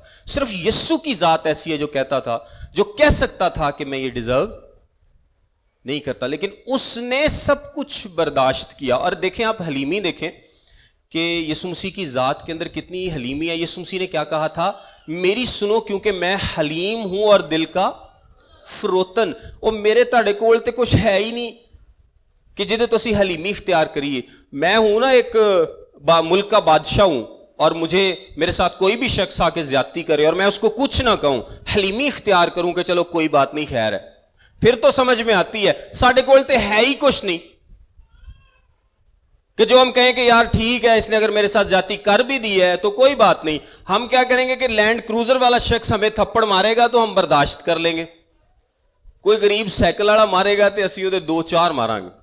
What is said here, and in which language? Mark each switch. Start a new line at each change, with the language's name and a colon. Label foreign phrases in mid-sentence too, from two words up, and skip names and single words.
Urdu: صرف یسوع کی ذات ایسی ہے جو کہتا تھا، جو کہہ سکتا تھا کہ میں یہ ڈیزرو نہیں کرتا. لیکن اس نے سب کچھ برداشت کیا. اور دیکھیں آپ حلیمی دیکھیں کہ یسوع مسیح کی ذات کے اندر کتنی حلیمی ہے. یسوع مسیح نے کیا کہا تھا؟ میری سنو کیونکہ میں حلیم ہوں اور دل کا فروتن.
Punjabi: اور میرے تاڑے کول تے کچھ ہے ہی نہیں کہ جدے تو اسی حلیمی اختیار کریے.
Urdu: میں ہوں نا ایک ملک کا بادشاہ ہوں، اور مجھے میرے ساتھ کوئی بھی شخص آ کے زیادتی کرے اور میں اس کو کچھ نہ کہوں، حلیمی اختیار کروں کہ چلو کوئی بات نہیں، خیر ہے، پھر تو سمجھ میں آتی ہے.
Punjabi: ساڑھے کول تے
Urdu: ہے ہی کچھ نہیں کہ جو ہم کہیں کہ یار ٹھیک ہے اس نے اگر میرے ساتھ زیادتی کر بھی دی ہے تو کوئی بات نہیں. ہم کیا کریں گے کہ لینڈ کروزر والا شخص ہمیں تھپڑ مارے گا تو ہم برداشت کر لیں گے. کوئی غریب سائیکل والا مارے گا تو اسی وہ 2-4 مارا گے.